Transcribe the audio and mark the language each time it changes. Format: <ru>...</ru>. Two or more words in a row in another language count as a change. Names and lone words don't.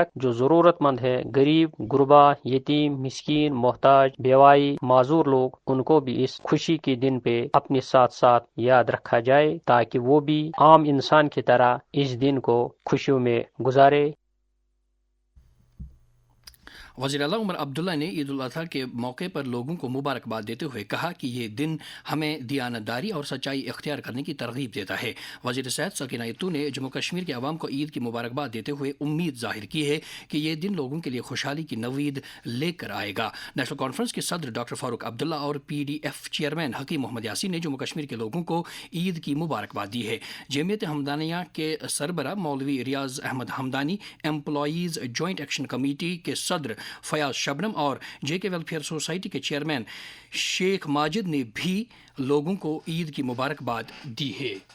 <ur>جو ضرورت مند ہے، غریب، غربا، یتیم، مسکین، محتاج، بیوائی، معذور لوگ، ان کو بھی اس خوشی کے دن پہ اپنے ساتھ ساتھ یاد رکھا جائے تاکہ وہ بھی عام انسان کی طرح اس دن کو خوشیوں میں گزارے۔ وزیر اعلیٰ عمر عبداللہ نے عید الاضحیٰ کے موقع پر لوگوں کو مبارکباد دیتے ہوئے کہا کہ یہ دن ہمیں دیانتداری اور سچائی اختیار کرنے کی ترغیب دیتا ہے۔ وزیر صحت سکینہ یتو نے جموں کشمیر کے عوام کو عید کی مبارکباد دیتے ہوئے امید ظاہر کی ہے کہ یہ دن لوگوں کے لیے خوشحالی کی نوید لے کر آئے گا۔ نیشنل کانفرنس کے صدر ڈاکٹر فاروق عبداللہ اور PDF چیئرمین حکیم محمد یاسین نے جموں کشمیر کے لوگوں کو عید کی مبارکباد دی ہے۔ جمعیت ہمدانیہ کے سربراہ مولوی ریاض احمد ہمدانی، امپلائیز جوائنٹ ایکشن کمیٹی کے صدر فیاض شبنم اور JK ویلفیئر سوسائٹی کے چیئرمین شیخ ماجد نے بھی لوگوں کو عید کی مبارکباد دی ہے۔</ur>